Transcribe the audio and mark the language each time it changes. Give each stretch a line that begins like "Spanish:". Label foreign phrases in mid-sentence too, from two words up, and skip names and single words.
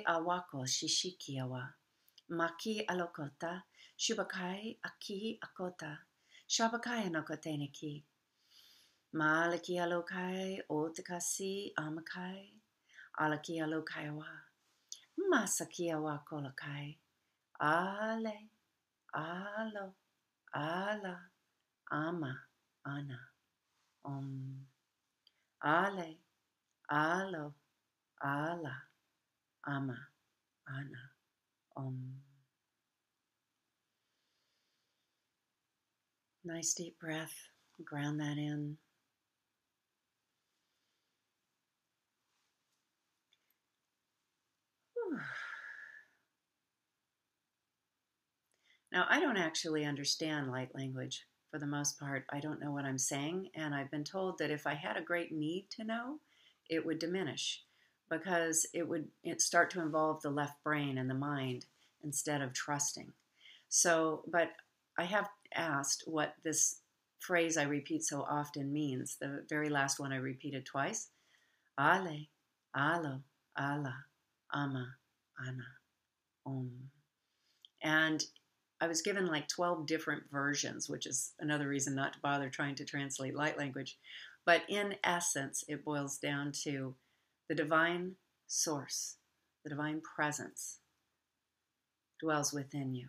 English: awako shishikiawa, maki alakota, shubakai aki akota, shabakai anokoteneki, malaki alokai otakasi amakai, alaki alokaiwa, masakiawa kolakai, ale, alo, ala, ama, ana, ale, alo, ala, ama, ana, Nice deep breath. Ground that in. Whew. Now, I don't actually understand light language for the most part. I don't know what I'm saying, and I've been told that if I had a great need to know, it would diminish because it start to involve the left brain and the mind instead of trusting. So, but I have asked what this phrase I repeat so often means. The very last one I repeated twice. Ale, alo, ala, ama, ana, And I was given like 12 different versions, which is another reason not to bother trying to translate light language. But in essence, it boils down to the divine source, the divine presence dwells within you.